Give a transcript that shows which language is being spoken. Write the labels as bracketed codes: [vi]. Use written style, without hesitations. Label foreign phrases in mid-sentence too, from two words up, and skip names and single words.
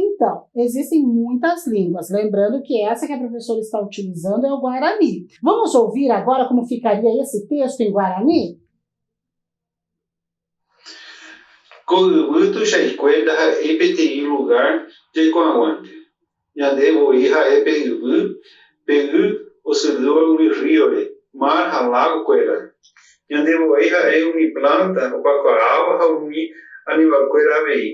[pt] atenção, existem muitas línguas. Lembrando que essa que a professora está utilizando é o Guarani. Vamos ouvir agora como ficaria esse texto em Guarani? [gn] Ko'utu xaikuétaha peteĩ lugar jaikuaaguánte. Ñande vo'i ha'e pe'y osylýva umi ríore, mar ha lagokuéra. Ñande vo'i ha'e umi planta okakuaáva ha umi animalkuéra avei.